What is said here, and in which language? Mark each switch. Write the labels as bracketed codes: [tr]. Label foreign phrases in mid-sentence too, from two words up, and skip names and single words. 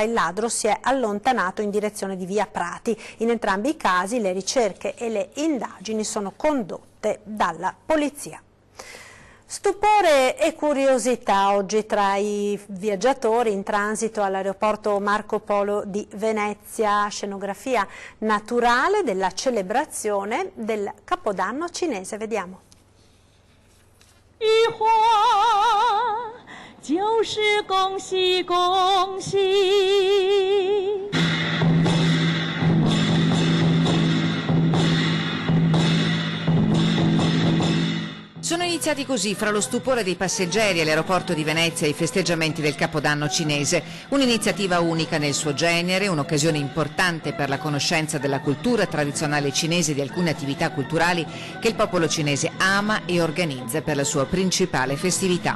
[it] Il ladro si è allontanato in direzione di via Prati. In entrambi i casi le ricerche e le indagini sono condotte dalla polizia. Stupore e curiosità oggi tra i viaggiatori in transito all'aeroporto Marco Polo di Venezia, scenografia naturale della celebrazione del Capodanno cinese. Vediamo. [zh] 就是恭喜恭喜。 [it] Sono iniziati così, fra lo stupore dei passeggeri all'aeroporto di Venezia e i festeggiamenti del Capodanno cinese. Un'iniziativa unica nel suo genere, un'occasione importante per la conoscenza della cultura tradizionale cinese e di alcune attività culturali che il popolo cinese ama e organizza per la sua principale festività.